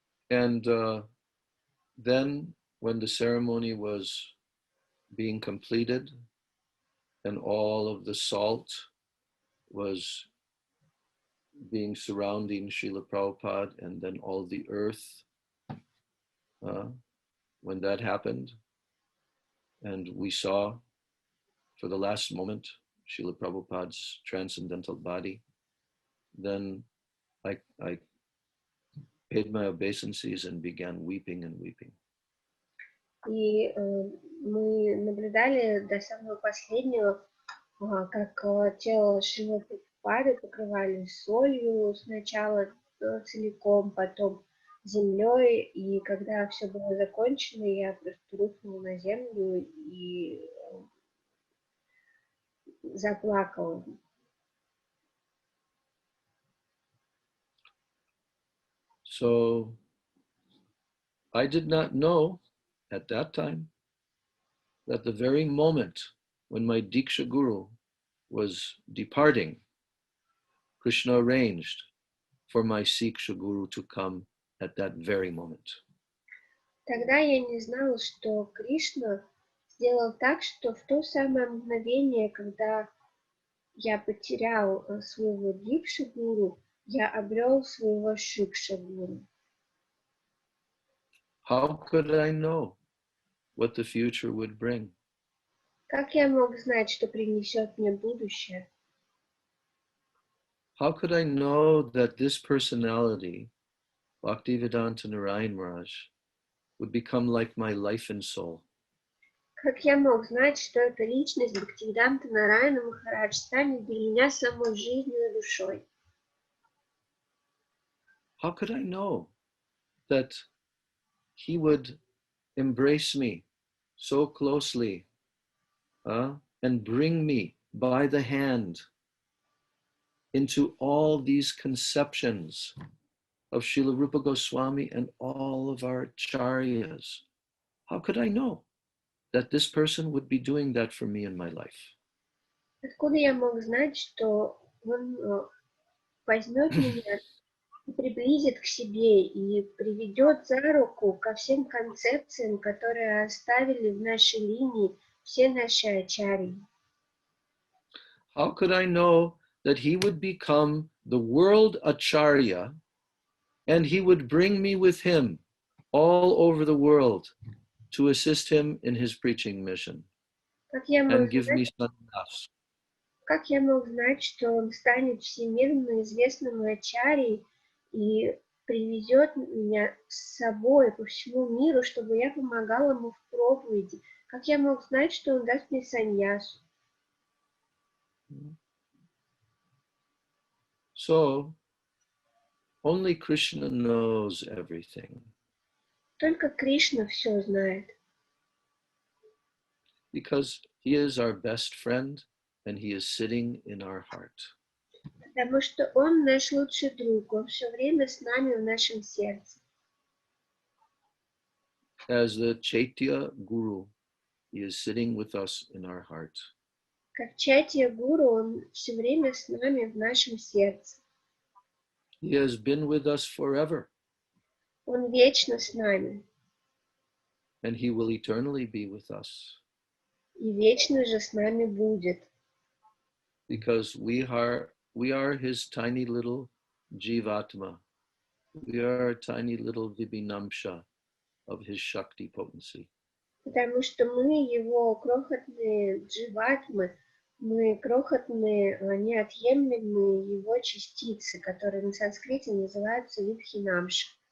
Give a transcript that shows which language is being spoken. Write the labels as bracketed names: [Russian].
[English] And then when the ceremony was being completed and all of the salt was being surrounding Srila Prabhupada, and then all the earth, when that happened, and we saw for the last moment Srila Prabhupada's transcendental body, then I paid my obeisances and began weeping and weeping. [Russian] И мы наблюдали до самого последнего, как тело Шрилы Прабхупады покрывали солью сначала целиком, потом землей, и когда все было закончено, я просто рухнула на землю и заплакала. [English] So I did not know at that time that the very moment when my Diksha Guru was departing, Krishna arranged for my Siksha Guru to come at that very moment. [Russian] Тогда я не знала, что Кришна сделал так, что в то самое мгновение, когда я потерял своего Дикша Гуру, я обрел своего Шикша Гуру. [English] How could I know what the future would bring? [Russian] Как я мог знать, что принесет мне будущее? [English] How could I know that this personality, Bhaktivedanta Narayan Maharaj, would become like my life and soul? [Russian] Как я мог знать, что эта личность Бхактивиданта Нараяна Махарадж станет для меня самой жизнью и душой? [English] How could I know that he would embrace me so closely and bring me by the hand into all these conceptions of Srila Rupa Goswami and all of our acharyas? How could I know that this person would be doing that for me in my life? [Russian] Откуда я мог знать, что он возьмет меня и приблизит к себе и приведет за руку ко всем концепциям, которые оставили в нашей линии все наши ачарьи? [English] How could I know that he would become the world acharya and he would bring me with him all over the world to assist him in his preaching mission and give me sannyas? [Russian] Как я мог знать, что он станет всемирно известным ачарьей и привезет меня с собой по всему миру, чтобы я помогала ему в проповеди? Как я мог знать, что он даст мне саньясу? [English] So, only Krishna knows everything. [Russian] Только Кришна все знает. [English] Because he is our best friend and he is sitting in our heart. [Russian] Потому что он наш лучший друг, он все время с нами в нашем сердце. [English] As the Chaitya Guru, he is sitting with us in our heart. [Russian] Как Чайтья Гуру, он все время с нами в нашем сердце. [English] He has been with us forever. [Russian] Он вечно с нами. [English] And he will eternally be with us. [Russian] И вечно же с нами будет. [English] Because we are his tiny little Jivatma. We are a tiny little Vibhinamsha of his Shakti potency. [Russian] Потому что мы его крохотные дживатмы, мы крохотные, неотъемлемые его частицы, которые на санскрите называются вибхинамша.